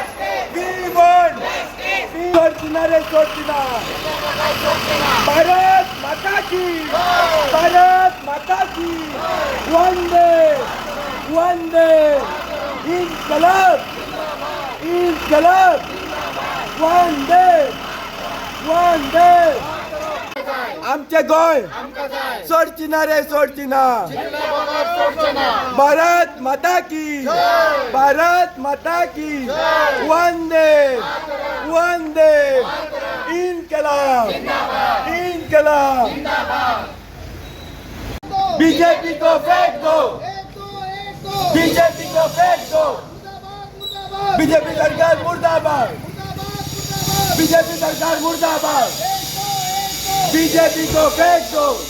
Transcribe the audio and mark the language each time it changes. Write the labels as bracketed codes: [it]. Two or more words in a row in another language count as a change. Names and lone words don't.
[kok] सोडची ना रे सोडची ना [hi] भारत माता की वंदे इनकलाब वंदे [kok] आमचे गोंय सोडची ना रे सोडची ना [hi] भारत माता की वंदे इनकलाब बीजेपी को फेंक दो बीजेपी सरकार मुर्दाबाद बीजेपी सरकार मुर्दाबाद बीजेपी को फेंक दो